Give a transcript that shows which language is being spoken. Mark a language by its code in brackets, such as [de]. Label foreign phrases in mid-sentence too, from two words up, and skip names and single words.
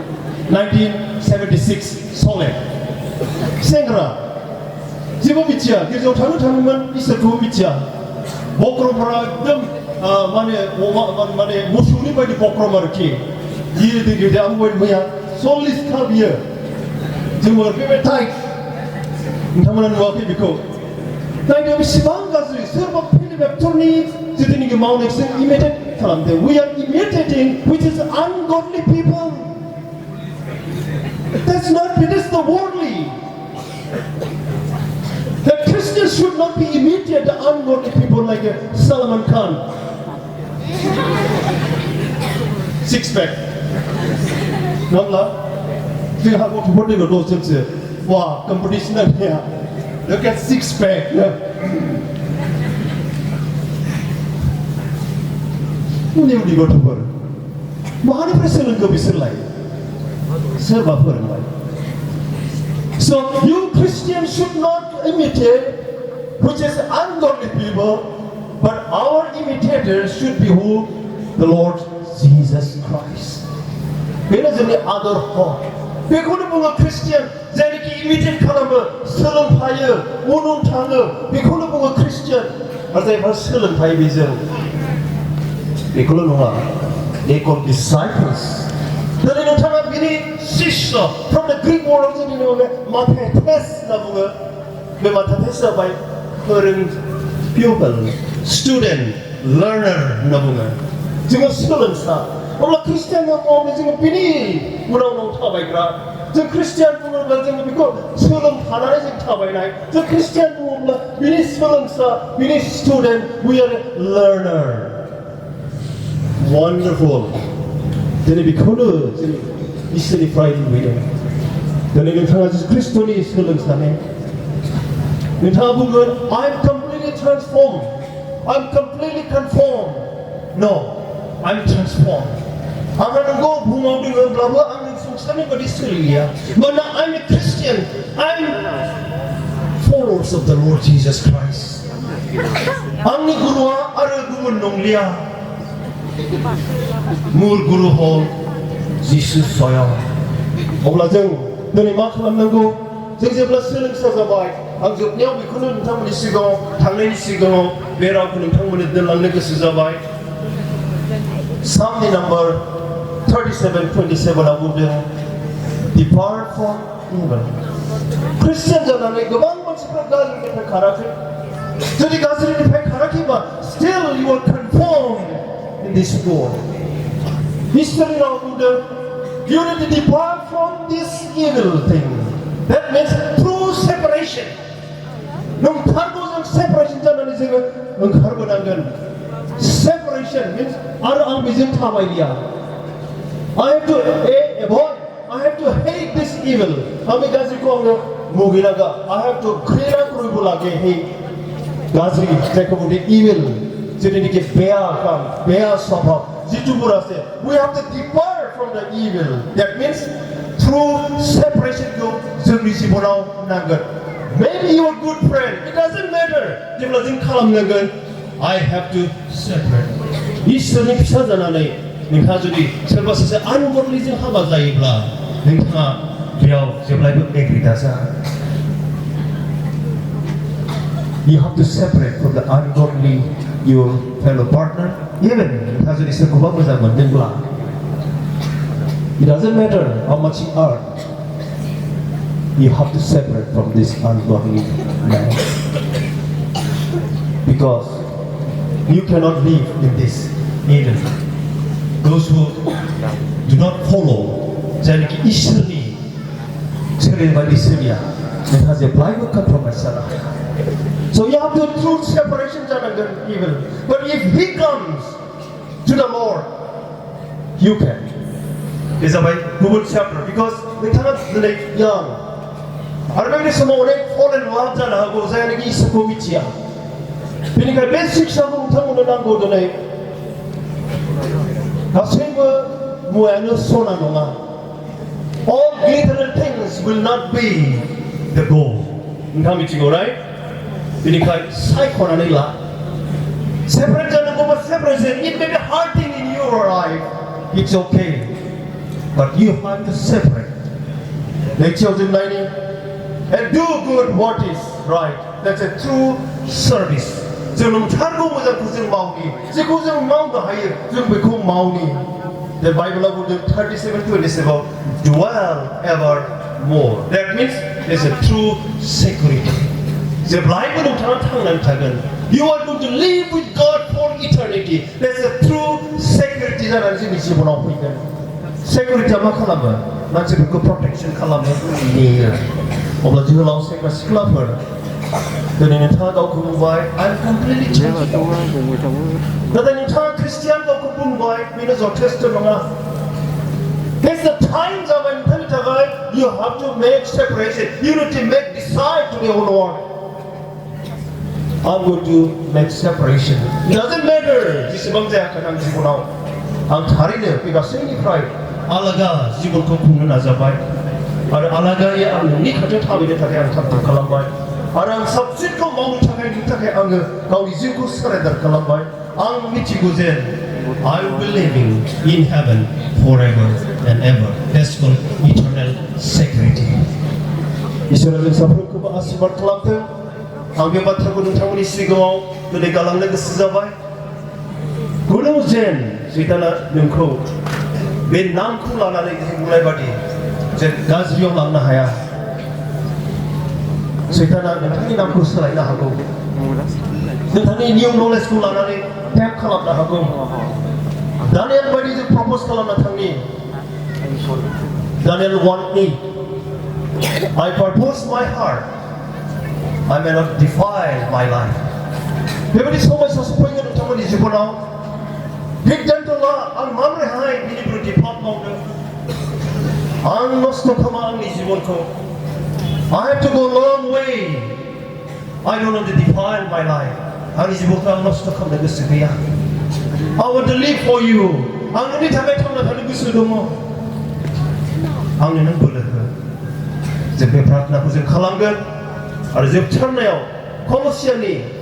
[brx] 1976 सले सेंग्रा जेबो मिथिया गिर्जायाव थाङोमोन इसोरखौबो मिथिया बक्रमफोरा एकदम माने मोसौनि बायदि बक्रम आरोखि गिदिर आंबो मैया 40 खा बियो जोंबो बेबायदि टाइट नोंथांमोना नुवाखै बेखौ नायनो बेसेबां गाज्रि सोरबा फिल्म एक्टरनि जिथुनिखि मावनायजों इमिटेट खालामदों [en] we are imitating which is ungodly people that's the worldly the Christians should not be imitate the ungodly people like Salman Khan six pack [brx] nongabla जोंहा गथ'फोर दङ दसजनसो वा कम्पिटिसन नाया [en] look at six pack [brx] उन्दै उन्दै गथ'फोर मानिफ्राय सोलोंखो बिसोरलाय सोरबा फोरोंबाय [en] so you Christians should not imitate which is ungodly people but our imitators should be who the Lord Jesus [brx] Christ बेनो जोंनि आदर हक बेखौनो बुङो ख्रिस्टियान जायनोखि इमिटेट खालामो सोलोंफायो उन थाङो बेखौनो बुङो ख्रिस्टियान आरो जायफोरा सोलोंफायो बेजों बेखौल' नङा [en] they called disciples [brx] दिनै नोंथाङा बिनि शिष्य [en] from the Greek word [brx] जोंनि mathetes होनना बुङो बे mathetes जाबाय फोरों [en] pupil student learner [brx] होनना बुङो जोङो सोलोंसा अब्ला ख्रिस्टियान मावनो जोङो बिनि उनाव थाबायग्रा जों ख्रिस्टियान बुङोब्ला जोङो बेखौ सोलोंफानानै जों थाबायनाय जों ख्रिस्टियान बुङोब्ला बिनि सोलोंसा बिनि स्टुडेन्ट [en] we are a learner [brx] wonderful दिनै बेखौनो जों इसोरनिफ्राय लुबैदों दिनै नोंथाङा ख्रिस्ट'नि सोलोंसाने नोंथाङा बुंगोन [en] I'm completely transformed I'm completely conformed no I'm transformed [brx] आंहा नंगौ बुहुमाव दङब्लाबो आं संसारनि बायदि सोलिया मानोना I'm [en] a Christian I'm followers of the Lord Jesus Christ [brx] आंनि गुरुआ आरो गुबुन नंलिया मुल गुरु हल जिसु स्वयं अब्ला जों दिनै मा खालामनांगौ जों जेब्ला सोलोंसा जाबाय आं जोबनायाव बेखौनो नोंथांमोननि सिगाङाव थांनायनि सिगाङाव बे रावखौ नोंथांमोननो दोनलांनो गोसो जाबाय [en] Psalm number 37:27 [brx] आव बुंदों [en] Depart from evil Christian [brx] जानानै गोबां मानसिफ्रा गाज्रिनिफ्राय खाराखै जुदि गाज्रिनिफ्राय खाराखैबा [en] still you are conformed in this world History [brx] राव बुंदों [en] You need to depart from this evil thing. That means through separation. [brx] नंथारगौ जों separation जानानै जोङो ओंखारबोनांगोन. Separation means आरो आं बेजों थाबायलिया. [en] I have to avoid. I have to hate this evil. [brx] आं बे गाज्रिखौ आङो मुगैनांगा. [en] I have to [brx] घृणा करिबोलागे हे गाज्रि जायखौ बुङो evil. जेरैनिखि बेया काम, बेया स्वभाव. जिथु बुरासे. [en] We have to depart from the evil. That means through separation [brx] जोंनि जिबनाव नांगोन. [en] Maybe you are a good friend. It doesn't matter. [brx] जेब्ला जों खालामनांगोन [en] I have to separate. [brx] इसोरनि फिसा जानानै नोंहा जुदि सोरबा सासे ungodly जों हाबा जायोब्ला नोंथाङा बेयाव जेब्लायबो एग्रि दाजा. [en] You have to separate from the ungodly your fellow partner. Even [brx] नोंथाङा जुदि सोरखौबा मोजां मोनदोंब्ला [en] It doesn't matter how much you earn. You have to separate from this ungodly man. Because you cannot live in this Eden. Those who do not follow [brx] जायनोखि इसोरनि सोलिबायदि सोलिया नोंहा जेब्लायबो compromise जानो हाया. [en] So you have to through separation जानांगोन evil. But if he comes to the Lord, you can. Is about good chapter because [brx] नोंथाङा दिनै young आरो बेबायदि समाव अनेक [en] fall in love [brx] जानो हागौ जायनोखि इसोरखौ मिथिया बेनिखायनो बे शिक्षाखौ नोंथांमोननो नांगौ दिनै गासैबो मुवायानो सना नङा [en] all glittering things will not be the gold [brx] नोंथाङा मिथिगौ [en] right [brx] बेनिखायनो सायख'नानै ला [en] separate जानांगौबा separation it may be hard thing in your life it's okay But you have to separate. And do good what is right. That's a true service. The Bible of 37:27 dwell evermore. That means there's a true security. You are going to live with God for eternity. There's a true security. Security [brx] मा खालामो मानसिफोरखौ protection खालामो नेयो अब्ला जोहोलाव सेंग्रा सिख्लाफोर दिनै नोंथाङा गावखौ बुंबाय [en] I'm completely changed [brx] नाथाय नोंथाङा ख्रिस्टियान गावखौ बुंबाय बेनो जथेस्थ नङा [en] There's the time [brx] जाबाय नोंथांनि थाखाय [en] You have to make separation You need to make decide to the Lord I'm going to make separation It doesn't matter [brx] जेसेबां जायाखै आं जिबनाव आं थारैनो बे गासैनिफ्राय आलागा जिबनखौ खुंनो नाजाबाय आरो आलागायै आं नोंनि खाथियाव थाबायनो थाखाय आं थाबथा खालामबाय आरो आं साबसिनखौ मावनो थाखाय नोंनि थाखाय आङो गावनि जिउखौ सारेन्डार खालामबाय आं मिथिगौ जे [en] I will be living in heaven forever and ever that's called eternal security [brx] इसोरा जों साफ्रोमखौबो आशीर्बाद खालामथों आं बे बाथ्राखौ नोंथांमोननि सिगाङाव दिनै गालांनो गोसो जाबाय गुनु जेन सैताना नोंखौ बे नामखौ लानानै बुंनाय बादि जे गाज्रियाव लांनो हाया सैताना नोंथांनि नामखौ सोलायनो हागौ नोंथांनि निउ नलेजखौ लानानै टेप खालामनो हागौ दानियेल बायदि जों प्रप'ज खालामना थांनि दानियेल 1:8 [en] I purpose my heart I may not defile my life [brx] बेबायदि समयसा सफैगोन नोंथांमोननि जिबनाव बिगदानथ'ला आं माबोरैहाय बिनिफ्राय डिपार्ट मावनो आं नस्थ' खालामा आंनि जिबनखौ [en] I have to go a long way I don't want to defile my life [brx] आंनि जिबनखौ आं नस्थ' खालामनो गोसो गैया [en] I want to live for you [brx] आं नोंनि थाखाय थांना थानो गोसो दङ आंनो नों बोलो हो जों बे प्रार्थनाखौ जों खालामगोन आरो जोबथारनायाव कलसियानि